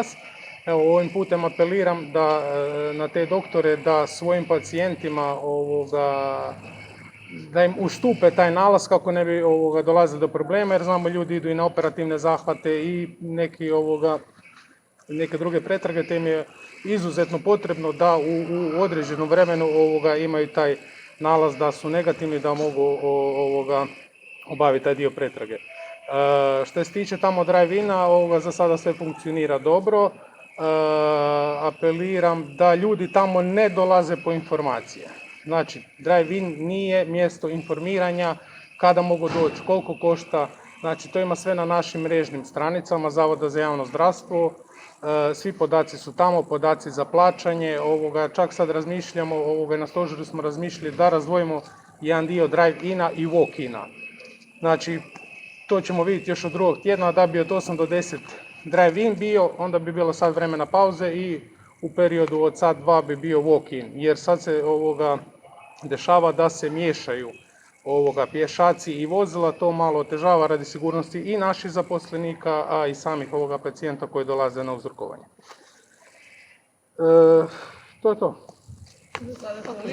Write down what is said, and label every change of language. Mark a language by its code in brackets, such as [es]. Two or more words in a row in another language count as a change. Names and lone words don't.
[hr] Evo, ovim putem apeliram na te doktore da svojim pacijentima da im ustupe taj nalaz kako ne bi dolazili do problema, jer znamo ljudi idu i na operativne zahvate i neke druge pretrage, te im je izuzetno potrebno da u određenom vremenu imaju taj nalaz da su negativni, da mogu obaviti taj dio pretrage. Što se tiče tamo drive-ina, za sada sve funkcionira dobro. Apeliram da ljudi tamo ne dolaze po informacije. Znači, drive-in nije mjesto informiranja, kada mogu doći, koliko košta. Znači, to ima sve na našim mrežnim stranicama Zavoda za javno zdravstvo. Svi podaci su tamo, podaci za plaćanje. Čak sad razmišljamo, na stožeru smo razmišljali da razdvojimo jedan dio drive-ina i walk-ina. Znači, to ćemo vidjeti još od drugog tjedna, da bi od 8 do 10 drive-in bio, onda bi bilo sad vremena pauze i u periodu od sat dva bi bio walk-in, jer sad se dešava da se miješaju pješaci i vozila, to malo otežava radi sigurnosti i naših zaposlenika, a i samih pacijenta koji dolaze na uzrokovanje. To je to. Za sada toliko.